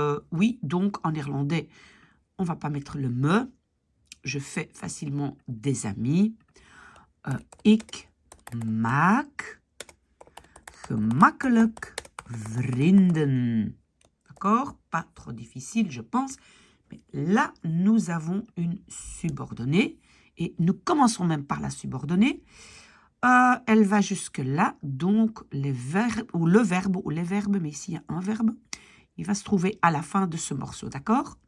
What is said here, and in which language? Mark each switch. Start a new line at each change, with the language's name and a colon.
French: Oui, donc en néerlandais, on va pas mettre le me. Je fais facilement des amis.
Dutch: Ik maak gemakkelijk vrienden.
French: D'accord? Pas trop difficile, je pense. Mais là, nous avons une subordonnée. Et nous commençons même par la subordonnée. Elle va jusque-là, donc les verbes, ou le verbe, ou les verbes, mais ici il y a un verbe, il va se trouver à la fin de ce morceau, d'accord?